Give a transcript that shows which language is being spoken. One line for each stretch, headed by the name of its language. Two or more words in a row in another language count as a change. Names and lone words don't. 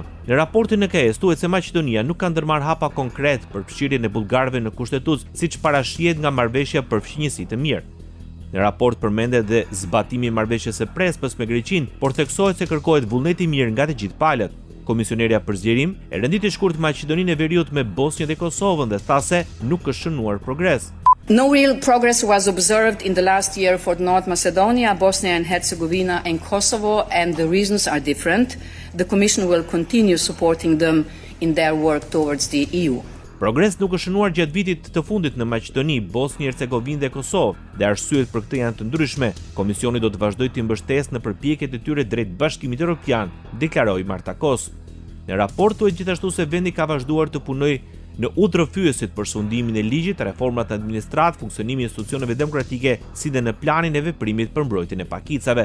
Albanian: Në raportin e KS thuhet se Maqedonia nuk ka ndërmarrë hapa konkret për fshirjen e bullgarëve në kushtetues, siç parashihet nga marrëveshja për fqinjësi të mirë. Në raport përmendet dhe zbatimi i marrëveshjes së Prespës me Greqinë, por theksohet se kërkohet vullnet i mirë nga të gjithë palët. Komisionerja për zgjerim e renditi shkurt Maqedoninë e Veriut me Bosnjën dhe Kosovën dhe tha se nuk është shënuar progres.
English: No real progress was observed in the last year for North Macedonia, Bosnia and Herzegovina and Kosovo, and the reasons are different. The Commission will continue supporting them in their work towards the EU.
Albanian: Progres nuk është shënuar gjatë vitit të fundit në Maqedoni, Bosnjë, Hercegovinë dhe Kosovë, dhe arsyet për këtë janë të ndryshme. Komisioni do të vazhdojë të mbështesë në përpjekjet e tyre drejt Bashkimit Evropian, deklaroi Martakos. Në raport thuhet gjithashtu se vendi ka vazhduar të punojë në udhërrëfyesit për sundimin e ligjit, reformat në administratë, funksionimin e institucioneve demokratike, si dhe në planin e veprimit për mbrojtjen e pakicave.